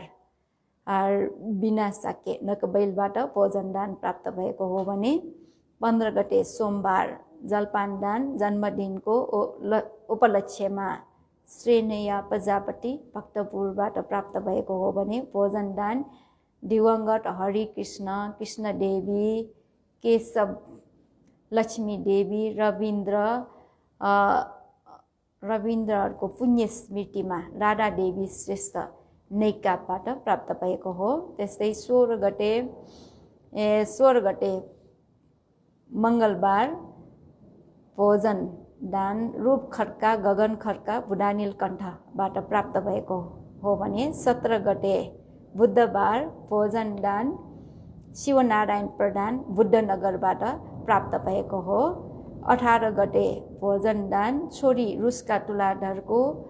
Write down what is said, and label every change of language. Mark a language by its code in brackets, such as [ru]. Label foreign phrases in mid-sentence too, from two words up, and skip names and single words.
[ne] बिना साके नकबैलबाट भोजन दान प्राप्त भएको हो भने 15 गते सोमबार जलपान दान जन्मदिनको उपलक्ष्यमा श्रेणया प्रजापति भक्तपुरबाट प्राप्त भएको हो भने भोजन दान दिवंगत हरिकृष्ण कृष्णदेवी केशव लक्ष्मी देवी रविन्द्रहरूको पुण्य स्मृतिमा राधा देवी श्रेष्ठ नैकाबाट प्राप्त भएको हो त्यस्तै 16 गते मंगलबार भोजन दान रूप खड्का गगन खड्का बुढानील कण्ठबाट प्राप्त भएको हो भने 17 गते बुधबार भोजन दान शिवनारायण प्रधान बुद्धनगरबाट प्राप्त भएको हो 18 गते भोजन दान छोरी रुसका तुलाधरको